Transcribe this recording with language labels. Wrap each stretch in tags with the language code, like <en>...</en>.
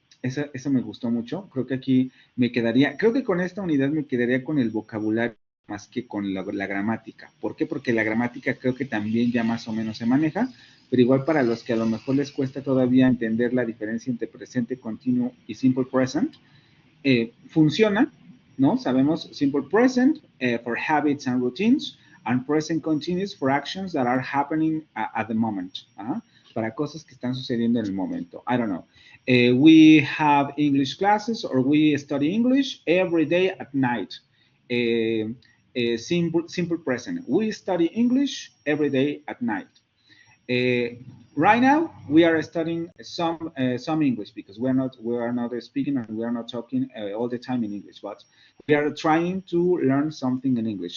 <es>Eso me gustó mucho. Creo que aquí creo que con esta unidad me quedaría con el vocabulario más que con la gramática. ¿Por qué? Porque la gramática creo que también ya más o menos se maneja, pero igual para los que a lo mejor les cuesta todavía entender la diferencia entre presente continuo y simple present, funciona, ¿no? Sabemos</es> <en>simple present for habits and routines, and present continuous for actions that are happening at the moment.</en> <es>Para cosas que están sucediendo en el momento.</es> <en>I don't know. We have English classes or we study English every day at night. simple present. We study English every day at night. Right now, we are studying some English because we are not speaking and we are not talking all the time in English, but we are trying to learn something in English.</en>